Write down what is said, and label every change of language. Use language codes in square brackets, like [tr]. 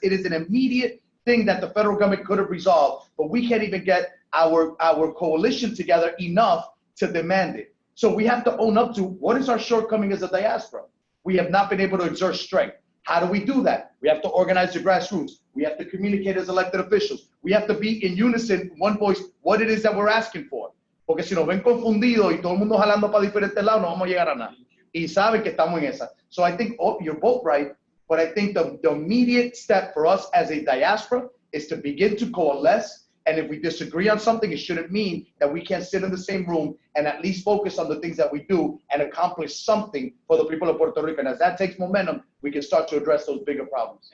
[en] It is an immediate thing that the federal government could have resolved, but we can't even get our coalition together enough to demand it. So we have to own up to what is our shortcoming as a diaspora. We have not been able to exert strength. How do we do that? We have to organize the grassroots. We have to communicate as elected officials. We have to be in unison, one voice, what it is that we're asking for. [es] Porque si nos ven confundidos y todo el mundo jalando para diferentes lados, no vamos a llegar a nada. Y saben que estamos en esa. [en] So I think you're both right, but I think the immediate step for us as a diaspora is to begin to coalesce. And if we disagree on something, it shouldn't mean that we can't sit in the same room and at least focus on the things that we do and accomplish something for the people of Puerto Rico. And as that takes momentum, we can start to address those bigger problems.